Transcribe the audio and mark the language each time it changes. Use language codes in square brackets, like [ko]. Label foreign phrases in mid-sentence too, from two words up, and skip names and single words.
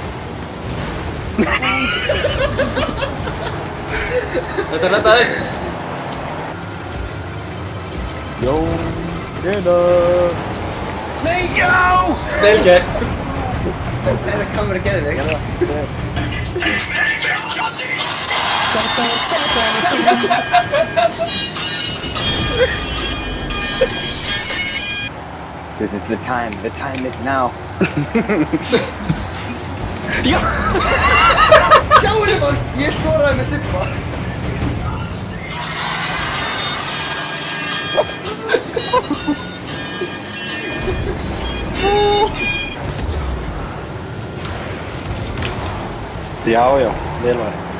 [is] Þetta reddaðist. Jónsina! Nei! Já! Vel gert. Þetta kamera geðveikt. [en] This is the time is now. [is] Já! Sjáu þið mann, ég skoraði með Sippa. Já, já, vel var.